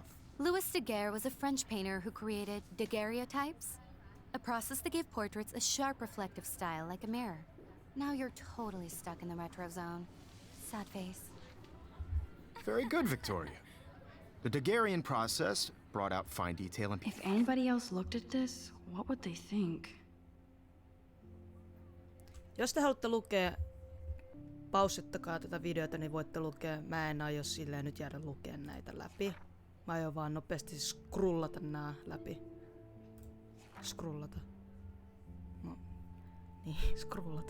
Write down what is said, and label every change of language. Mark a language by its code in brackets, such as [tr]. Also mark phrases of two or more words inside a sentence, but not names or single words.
[en] Louis Daguerre was a French painter who created daguerreotypes, a process that gave portraits a sharp reflective style like a mirror. Now you're totally stuck in the retro zone. Sad face. Very good, Victoria. The Daguerrean process brought out fine detail and... If anybody else looked at this, what would they think? [fi] Jos te haluatte lukea, paussittakaa tätä videota, niin voitte lukea. Mä en aio silleen nyt jäädä lukemaan näitä läpi. Mä aion vaan nopeasti scrollata nää läpi. Scrollata. No, niin, scrollata.